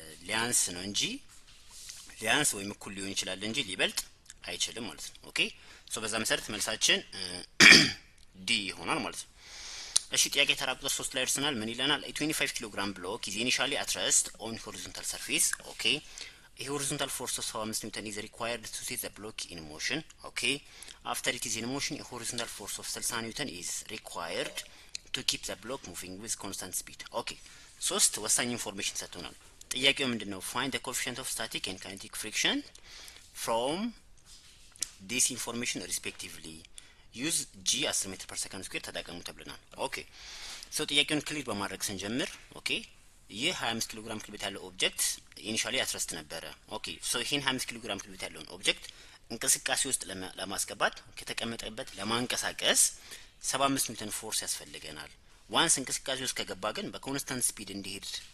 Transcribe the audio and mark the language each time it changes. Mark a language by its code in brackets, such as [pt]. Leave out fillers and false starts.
[am] ሊያንስ ነው እንጂ ሊያንስ ወይም እኩል ሊሆን ይችላል እንጂ ሊበልጥ አይችልም ማለት ነው። ኦኬ በዛ መሰረት መልሳችን ዲ ይሆናል ማለት ነው። እሺ ጥያቄ ተራ ቁጥር 3 ላይ ደርሰናል። ምን ይለናል? 25 ኪሎ ግራም ብሎክ [en] is initially at rest on horizontal surface. Okay. A horizontal force of 75 Newton is required to set the block in motion. Okay. After it is in motion, a horizontal force of 60 Newton is required to keep the block moving with constant speed. Okay. [am] ሶስት ወሳኝ ኢንፎርሜሽን ሰጥቶናል። ጥያቄው ምንድነው? [en] Find the coefficient of static and kinetic friction from this information respectively. [am] ዩዝ ጂ 10 ሜትር ፐር ሰከንድ ስኩዌር ተጠቀሙ ተብለናል። ኦኬ ጥያቄውን ክሊር በማድረግ ስንጀምር ኦኬ ይህ 25 ኪሎ ግራም ክብደት ያለው ኦብጀክት ኢኒሺያሊ አትረስት ነበረ። ኦኬ ይሄን 25 ኪሎ ግራም ክብደት ያለውን ኦብጀክት እንቅስቃሴ ውስጥ ለማስገባት ከተቀመጠበት ለማንቀሳቀስ 75 ኒውተን ፎርስ ያስፈልገናል። ዋንስ እንቅስቃሴ ውስጥ ከገባ ግን በኮንስታንት ስፒድ እንዲሄድ